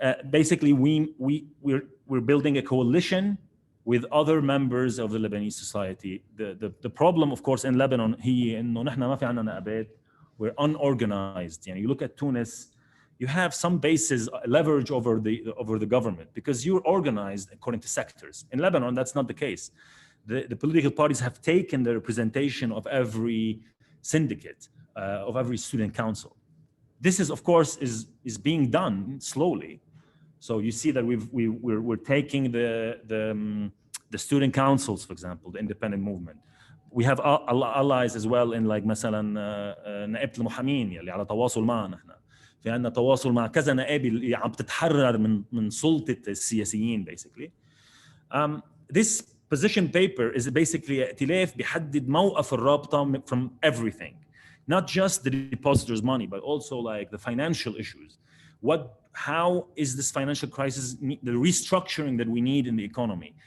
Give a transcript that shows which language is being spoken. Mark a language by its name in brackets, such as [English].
[English] Basically, we're building a coalition with other members of the Lebanese society. The problem, of course, in Lebanon [Arabic] هي إنه نحن ما في عنا نقابات. [English] We're unorganized. You look at Tunis, you have some bases leverage over the government because you're organized according to sectors. In Lebanon, that's not the case. The political parties have taken the representation of every syndicate, of every student council. This is, of course, is being done slowly. So you see that we're taking the student councils, for example, the independent movement. We have allies as well in like [Arabic] مثلا نائبة المحامين اللي على تواصل معنا احنا. في عندنا تواصل مع كذا نائب اللي عم تتحرر من سلطة السياسيين basically. [English] This position paper is basically [Arabic] ائتلاف بيحدد موقف الرابطة [English] from everything. Not just the depositors' money, but also like the financial issues. How is this financial crisis, the restructuring that we need in the economy?